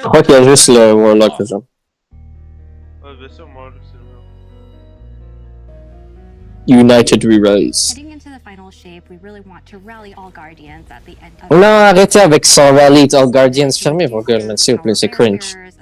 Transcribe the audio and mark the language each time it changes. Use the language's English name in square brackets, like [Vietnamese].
[French] Je crois qu'il y a juste le Warlock, genre. Ouais, bien sûr, moi, c'est le... [English] United We Rise. Heading into the final shape, we really want to rally all guardians at the end of [French] On a arrêté avec son rally All Guardians fermé, vos gueules, man, s'il vous plaît, c'est cringe.